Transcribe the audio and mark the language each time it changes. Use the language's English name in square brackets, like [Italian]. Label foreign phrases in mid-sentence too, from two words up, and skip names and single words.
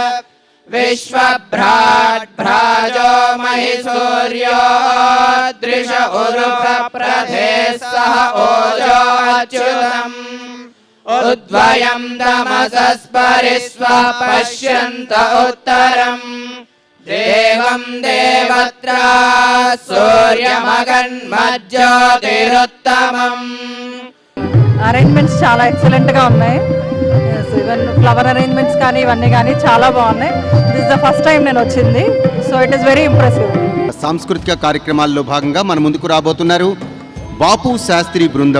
[Sanskrit] विश्वभ्राट्भ्राजो महि सूर्यो दृश उरुप्रप्रथे सह ओजो अच्युतम् उद्वयं तमसस्परिस्व पश्यन्त उत्तरम् देवं देवत्रा सूर्यमगन्मज्योतिरुत्तमम्. [Telugu] అరేంజ్మెంట్స్ చాలా ఎక్సలెంట్గా ఉన్నాయి. [English] even flower arrangements [Telugu] కానీ ఇవన్నీ కానీ చాలా బాగున్నాయి. [English] this the first time [Telugu] నేను వచ్చింది. [English] so it is very impressive. [Telugu] సాంస్కృతిక కార్యక్రమాల్లో భాగంగా మన ముందుకు రాబోతున్నారు బాపు శాస్త్రి బృందం.